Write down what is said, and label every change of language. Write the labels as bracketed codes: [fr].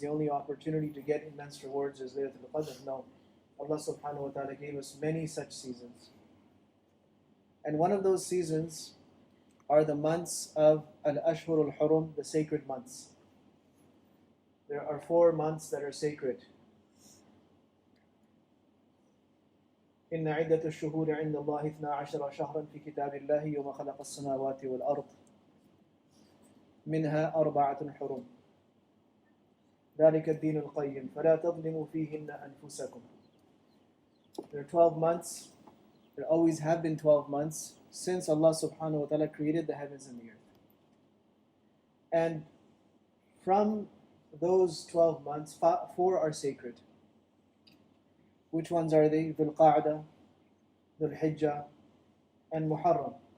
[en] The only opportunity to get immense rewards is Laylatul Qadr. No. Allah subhanahu wa ta'ala gave us many such seasons. And one of those seasons are the months of Al-Ashhur al-Hurum, the sacred months. There are 4 months that are sacred. [ar] إن عدة الشهور عند الله 12 شهرا في كتاب الله يوم خلق السماوات والأرض منها 4 حرم ذلك الدين القيم فلا تظلموا فيهن أنفسكم. [en] There are 12 months. There always have been 12 months since Allah subhanahu wa ta'ala created the heavens and the earth. And from those 12 months, 4 are sacred. Which ones are they? Dhul Qa'dah, Dhul Hijjah, and Muharram.